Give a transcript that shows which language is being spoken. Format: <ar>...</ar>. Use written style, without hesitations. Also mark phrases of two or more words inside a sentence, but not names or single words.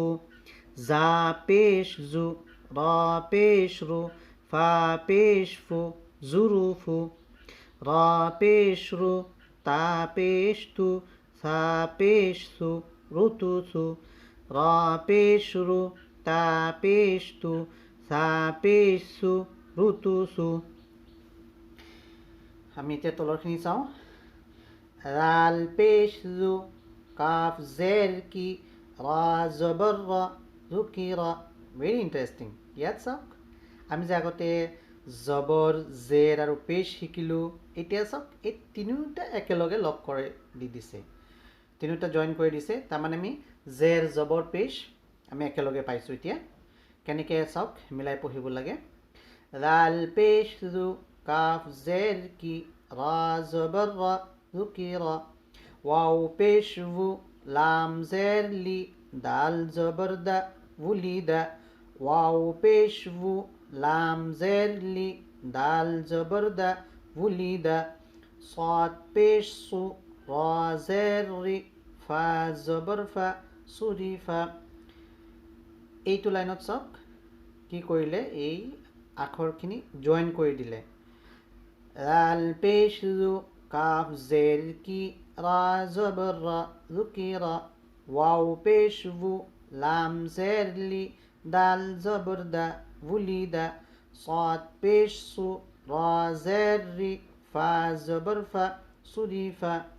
<as>জা পেশ জু, রা পেশ রু, ফা পেশ ফু, জুরুফু। রা পেশ রু, তা পেশ তু, সা পেশ সু, রুতুসু। রা পেশ রু, তা পেশ তু, সা পেশ সু, রুতুসু। আমি এতিয়া তলৰখিনি চাওঁ। লাল পেশ জু, কাফ জেৰ কি, ৰা জবৰ ৰা, জুকিৰা।</as> <en>Very interesting.</en> <as>ইয়াত চাওক, আমি যে আগতে জবৰ জেৰ আৰু পেশ শিকিলোঁ, এতিয়া চাওক এই তিনিওটা একেলগে লগ কৰি দি দিছে, তিনিওটা জইন কৰি দিছে। তাৰমানে আমি জেৰ জবৰ পেশ আমি একেলগে পাইছোঁ। এতিয়া কেনেকৈ চাওক মিলাই পঢ়িব লাগে। লাল পেশ জু, কাফ জেৰ কি, ৰা জবৰ ৰা, জুকিৰা। ওয়াও পেশ ভু, লাম জের লি, দাল জবর দা, উলিদা। ওয়াও পেশ ভু, লাম জের লি, দাল জবর দা, উলিদা। صاد পেশ সু, রা জের রি, ফা জবর ফা, সুরিফা। এইটো লাইনত চাওক কি কৰিলে, এই আখৰখিনি জইন কৰি দিলে। লাল পেশ জু, কাফ জের কি, রা জবর রা, জুকিরা। ওয়াও পেশ ভু, লাম জের লি, দাল জবর দা, উলিদা। صاد পেশ সু, রা জের রি, ফা জবর ফা, সুরিফা।</as>